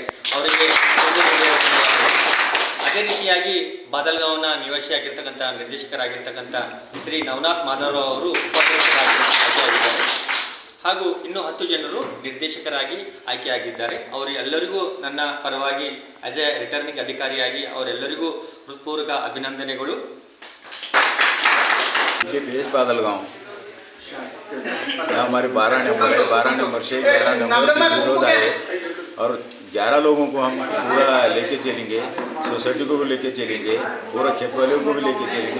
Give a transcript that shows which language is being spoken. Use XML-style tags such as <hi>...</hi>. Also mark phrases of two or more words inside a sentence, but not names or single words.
<kn>ಅವರಿಗೆ ಅದೇ ರೀತಿಯಾಗಿ ಬಾದಲಗಾಂವ್ನ ನಿವಾಸಿಯಾಗಿರ್ತಕ್ಕಂಥ ನಿರ್ದೇಶಕರಾಗಿರ್ತಕ್ಕಂಥ ಶ್ರೀ ನವನಾಥ್ ಮಾಧವರಾವ್ ಅವರು ಉಪಾಧ್ಯಕ್ಷರಾಗಿ ಆಯ್ಕೆಯಾಗಿದ್ದಾರೆ. ಹಾಗೂ ಇನ್ನೂ 10 ಜನರು ನಿರ್ದೇಶಕರಾಗಿ ಆಯ್ಕೆಯಾಗಿದ್ದಾರೆ. ಅವರೆಲ್ಲರಿಗೂ ನನ್ನ ಪರವಾಗಿ</kn> <en>as a returning</en> <kn>ಅಧಿಕಾರಿಯಾಗಿ ಅವರೆಲ್ಲರಿಗೂ ಹೃತ್ಪೂರ್ವಕ ಅಭಿನಂದನೆಗಳು.</kn> <hi>केपीएस बादलगांव यहाँ हमारे 12 नंबर है. 12 नंबर से 11 नंबर विरोध आए और 11 लोगों को हम पूरा लेके चलेंगे. सोसाइटी को भी लेके चलेंगे, पूरा खेत वालों को भी लेके चलेंगे.</hi>